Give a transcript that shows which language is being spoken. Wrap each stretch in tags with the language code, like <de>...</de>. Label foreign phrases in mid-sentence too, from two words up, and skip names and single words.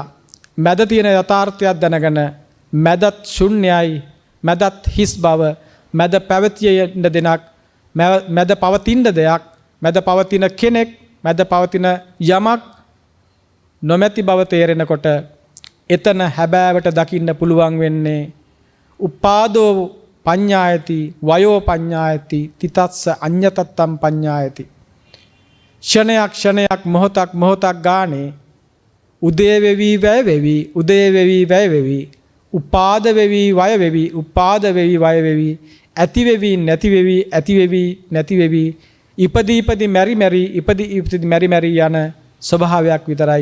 <si>මැද තියෙන යථාර්ථයක් දැනගෙන මැදත් ශුන්‍යයි, මැදත් හිස් බව, මැද පැවතියෙන්න දෙනක්, මැද පවතින දෙයක්, මැද පවතින කෙනෙක්, මැද පවතින යමක් නොමැති බව තේරෙනකොට එතන හැබෑවට දකින්න පුළුවන් වෙන්නේ</si> <pi>උපාදෝ පඤ්ඤායති වයෝ පඤ්ඤායති තිතස්ස අඤ්ඤතත්තම් පඤ්ඤායති.</pi> <si>ක්ෂණයක් ක්ෂණයක් මොහොතක් මොහොතක් ගානේ උදේ වෙවි වැය වෙවි, උදේ වෙවි වැය වෙවි, උපාද වෙවි වය වෙවි, උපාද වෙවි වය වෙවි, ඇති වෙවි නැති වෙවි, ඇති වෙවි නැති වෙවි, ඉපදී ඉපදී මෙරි මෙරි, ඉපදී ඉපදී මෙරි මෙරි යන ස්වභාවයක් විතරයි.</si>